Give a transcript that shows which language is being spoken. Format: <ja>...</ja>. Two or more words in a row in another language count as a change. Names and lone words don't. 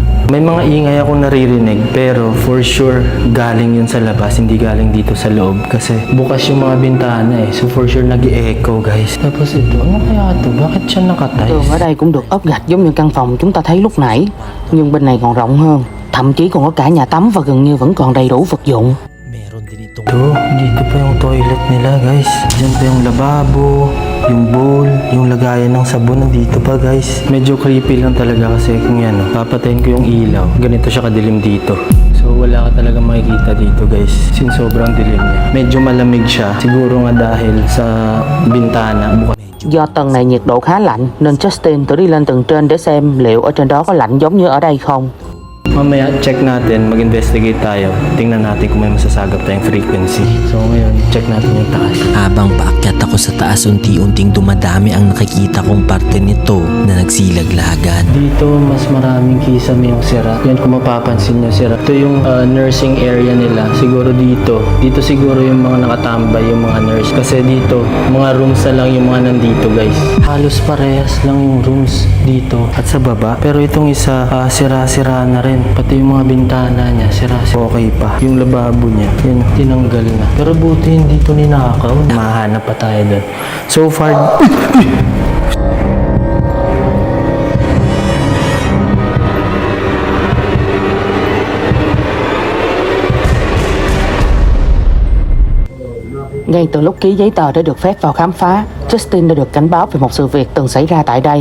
<tl>May mga ingay ako naririnig, pero for sure, galing yun sa labas, hindi galing dito sa loob. Kasi bukas yung mga bintana eh. So for sure, nag-echo guys. Tapos ito, ano kaya ito? Bakit siya nakatay?</tl> <vi>Tường ở đây cũng được ốp gạch giống như căn phòng chúng ta thấy lúc nãy, nhưng bên này còn rộng hơn. Thậm chí còn có cả nhà tắm và gần như vẫn còn đầy đủ vật dụng.</vi> <tl>Meron din itong Ito, dito pa yung toilet nila guys. Diyan pa yung lababo, yung bowl, yung lagayan ng sabon nandito pa guys. Medyo creepy lang talaga kasi kung yan, papatayin ko yung ilaw. Ganito siya kadilim dito. So wala ka talaga makikita dito guys. Since sobrang dilim niya. Medyo malamig siya. Siguro nga dahil sa bintana.</tl> <vi>Do tầng này nhiệt độ khá lạnh nên Justin thử đi lên tầng trên để xem liệu ở trên đó có lạnh giống như ở đây không.</vi> <tl>Mamaya check natin, mag-investigate tayo. Tingnan natin kung may masasagap tayong frequency. So ngayon, check natin yung taas. Habang paakyat ako sa taas, unti-unting dumadami ang nakikita kong parte nito na nagsilaglagan. Dito, mas maraming kisame yung sira. Yan kung mapapansin nyo, sira. Ito yung</tl> <en>nursing area</en> <tl>nila. Siguro dito. Dito siguro yung mga nakatambay, yung mga nurse. Kasi dito, mga rooms na lang yung mga nandito guys. Halos parehas lang yung rooms dito at sa baba. Pero itong isa, sira-sira na rin. Pati yung mga bintana niya, sira-sira. Okay pa. Yung lababo niya, yun, tinanggal na. Pero buti hindi ito ninakaw. Mahanap pa tayo doon. So far,</tl> <vi>Ngay từ lúc ký giấy tờ để được phép vào khám phá, Justin đã được cảnh báo về một sự việc từng xảy ra tại đây.</vi>